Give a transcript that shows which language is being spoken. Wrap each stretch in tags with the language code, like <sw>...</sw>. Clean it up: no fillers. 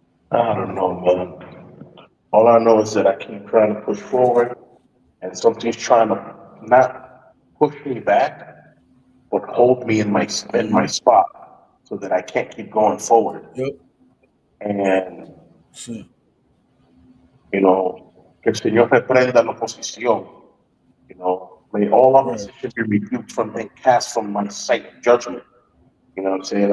<en>I don't know, man. All I know is that I keep trying to push forward, and something's trying to not push me back, but hold me in my Mm-hmm. spot so that I can't keep going forward. Yep. And Sure.</en> <es>que el Señor reprenda la oposición.</es> <en>May all Right. opposition be rebuked from and cast from my sight of judgment. You know what I'm saying?</en>